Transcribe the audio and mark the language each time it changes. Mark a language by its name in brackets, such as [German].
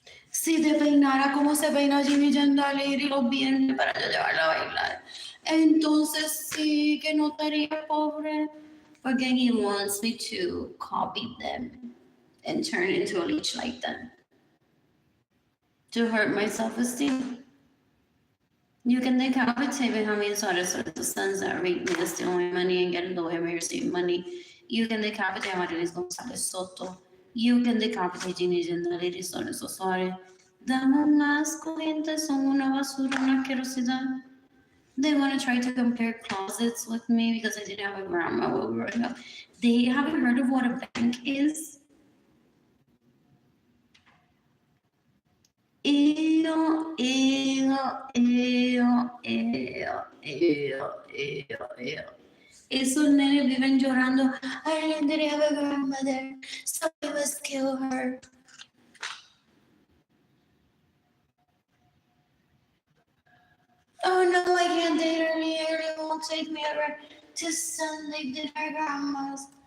[Spanish] Si te peinara como se peina Jimmy Jandaliri los viernes para yo llevarla a bailar, entonces sí que no estaría pobre. [English] Porque he wants me to copy them and turn into a leech like them. To hurt my self-esteem. You can decapitate Benjamin Suarez or the sons that rape me, steal my money and get in the way of me receiving money. You can decapitate Marilis Gonzalez Soto. You can decapitate Ginny Jandaliri Suarez Suarez. [Spanish] Dame un asco, gente, son una basura, una asquerosidad. [English] They want to try to compare closets with me because I didn't have a grandma while growing up. They haven't heard of what a bank is. Ew, ew, ew, ew, ew, ew, ew. [Spanish] Esos nenes viven llorando. [English] I didn't have a grandmother, so I must kill her. Oh no, I can't date her. It won't take me ever to Sunday dinner, grandmas.